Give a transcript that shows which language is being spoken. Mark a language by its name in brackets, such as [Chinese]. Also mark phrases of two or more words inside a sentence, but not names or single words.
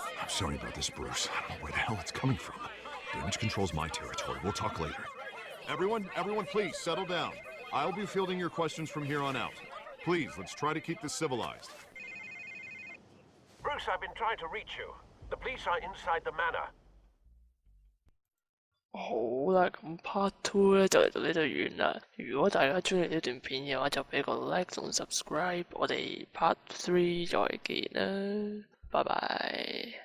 [English] I'm sorry about this, Bruce. I don't know where the hell it's coming from. Damage control's my territory. We'll talk later. Everyone, please, settle down. I'll be fielding your questions from here on out. Please, let's try to keep this civilized. Bruce, I've been trying to reach you. The police are inside the manor. [Cantonese] 好啦，咁 [English] Part Two [Cantonese] 咧就嚟到呢度完啦。如果大家中意呢段片嘅話，就俾個 like 同 subscribe。我哋 [English] Part Three [Cantonese] 再見啦，拜拜。